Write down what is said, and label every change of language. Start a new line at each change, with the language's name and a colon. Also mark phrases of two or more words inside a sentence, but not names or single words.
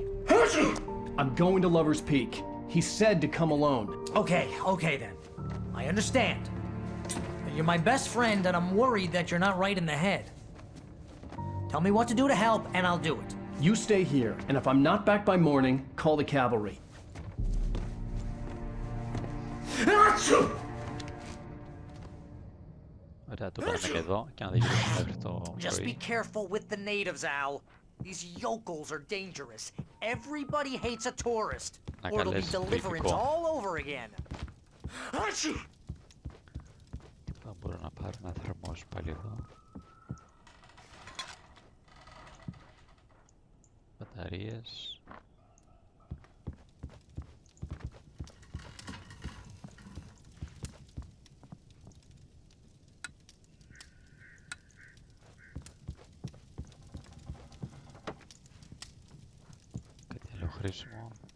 English: I'm going to Lover's Peak. He said to come alone. Okay then. I understand. You're my best friend and I'm worried that you're not right in the head. Tell me what to do to help and I'll do it. You stay here, and if I'm not back by morning, call the cavalry.
Greek: Ωραία, το παίρνουμε και εδώ και να δεν γυρίσουμε μέχρι το
English: Just be
Greek: πρωί.
English: careful with the natives, Al. These yokels are dangerous. Everybody hates a tourist.
Greek: Να
English: Or it'll be
Greek: καλέσεις
English: deliverance
Greek: κριτικό.
English: all over again.
Greek: Θα μπορώ να πάρω ένα θερμός πάλι εδώ. Μπαταρίες. Κάτι άλλο χρήσιμο.